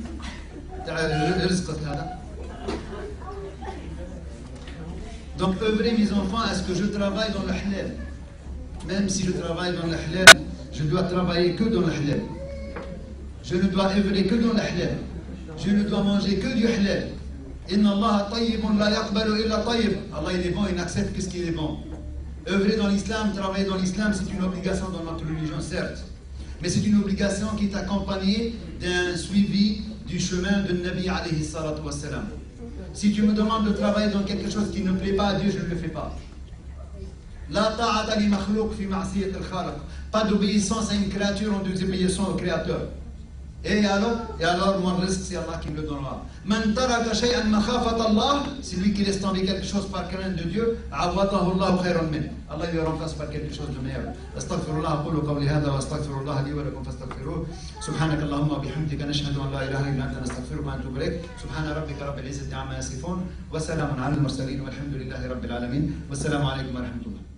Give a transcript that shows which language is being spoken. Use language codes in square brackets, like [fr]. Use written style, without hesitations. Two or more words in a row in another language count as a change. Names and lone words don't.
[fr] Donc œuvrez mes enfants à ce que je travaille dans le halal. Même si je travaille dans le halal, je dois travailler que dans le halal. Je ne dois œuvrer que dans le halal. Je ne dois manger que du halal. [ar] إن الله طيب لا يقبل إلا طيب. [fr] Allah il est bon, il n'accepte que ce qui est bon. Œuvrer dans l'islam, travailler dans l'islam, c'est une obligation dans notre religion, certes. Mais c'est une obligation qui est accompagnée d'un suivi du chemin de Nabi [ar] عليه الصلاة والسلام. [fr] Si tu me demandes de travailler dans quelque chose qui ne plaît pas à Dieu, je ne le fais pas. [ar] لا طاعة لمخلوق في معصية الخالق. [fr] Pas d'obéissance à une créature en désobéissant au Créateur. Et alors, mon risque, c'est Allah qui me le donnera. [ar] من ترك شيئا مخافة الله, [fr] c'est lui qui laisse tomber quelque chose par crainte de Dieu, [ar] آتاه الله خيرا من. [fr] Allah lui remplace par quelque chose de meilleur. [ar] أستغفر الله أقول قولي هذا وأستغفر الله لي ولكم فاستغفروه. سبحانك اللهم بحمدك نشهد أن لا إله إلا أنت نستغفرك ونتوب إليك. سبحان ربك رب العزة عما يصفون وسلام على المرسلين والحمد لله رب العالمين. والسلام عليكم ورحمة الله.